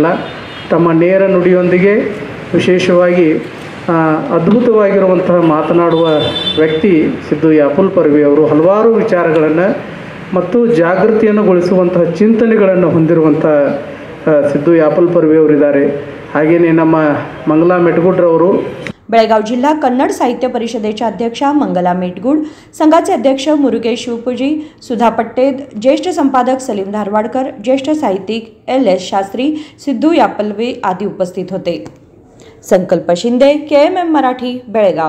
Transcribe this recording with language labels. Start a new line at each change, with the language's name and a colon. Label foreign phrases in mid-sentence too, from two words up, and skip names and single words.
Kannada: ತಮ್ಮ ನೇರ ನುಡಿಯೊಂದಿಗೆ ವಿಶೇಷವಾಗಿ ಅದ್ಭುತವಾಗಿರುವಂತಹ ಮಾತನಾಡುವ ವ್ಯಕ್ತಿ ಸಿದ್ದು ಯಾಪಲ್ ಪರ್ವಿಯವರು. ಹಲವಾರು ವಿಚಾರಗಳನ್ನು ಮತ್ತು ಜಾಗೃತಿಯನ್ನು ಗೊಳಿಸುವಂತಹ ಚಿಂತನೆಗಳನ್ನು ಹೊಂದಿರುವಂಥ ಸಿದ್ದು ಯಾಪಲ್ ಪರ್ವಿಯವರಿದ್ದಾರೆ. ಹಾಗೆಯೇ ನಮ್ಮ ಮಂಗಲಾ ಮೆಟಗುಡ್ರವರು.
Marathi: बेळगाव जिल्हा कन्नड साहित्य परिषदेच्या अध्यक्षा मंगला मेटगुड, संघाचे अध्यक्ष मुरुगेश शिवपुजी, सुधा पट्टेद, ज्येष्ठ संपादक सलीम धारवाडकर, ज्येष्ठ साहित्यिक LS शास्त्री, सिद्धू यापल्वे आदी उपस्थित होते. संकल्प शिंदे, KMM मराठी, बेळगाव.